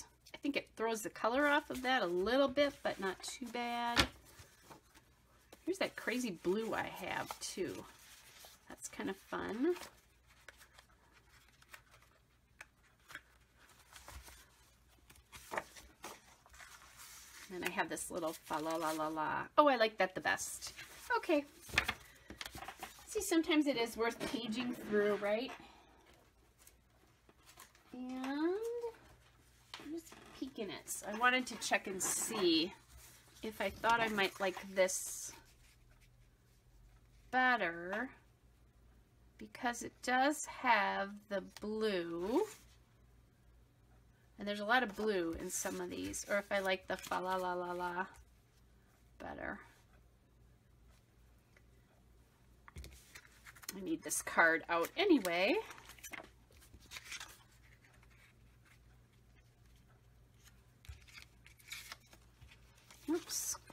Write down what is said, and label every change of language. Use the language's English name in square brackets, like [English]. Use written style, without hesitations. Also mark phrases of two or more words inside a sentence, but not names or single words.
[English] I think it throws the color off of that a little bit, but not too bad. Here's that crazy blue I have too. That's kind of fun. And I have this little fa la la la la. Oh, I like that the best. Okay. See, sometimes it is worth paging through, right? And I'm just peeking it. So I wanted to check and see if I thought I might like this better, because it does have the blue, and there's a lot of blue in some of these, or if I like the fa la la la la better. I need this card out anyway. Oops.